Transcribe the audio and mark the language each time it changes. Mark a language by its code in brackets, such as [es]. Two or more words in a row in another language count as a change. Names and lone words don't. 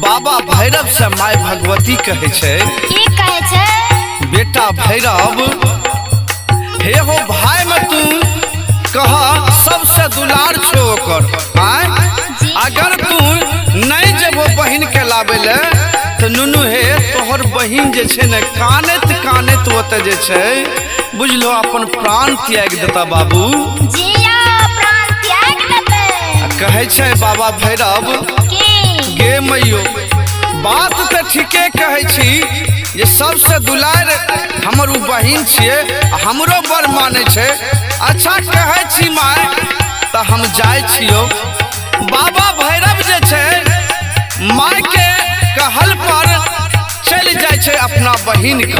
[mai] बाबा भैरव से माय भगवती कहे छे की कहे छे बेटा भैरव हे हो भाई में तू कहा सबसे दुलार छो ओकर अगर तू नहीं जब बहिन के लाबे ले तो नुनू हे तोहर बहिन जे छे ने कानत ओते जे छे बुझलो अपन प्राण त्याग देता बाबू जिया प्राण त्याग देते कहे छे बाबा भैरव की गे मैयो बात तो ठीके कहे छी ये सबसे दुलार हमर उ बहिन छिए हमरो बड़ माने छे अच्छा कहे छी माय तो हम जाय छियो बाबा भैरव जे छे माय के कहल पर चल जाय छे अपना बहिन का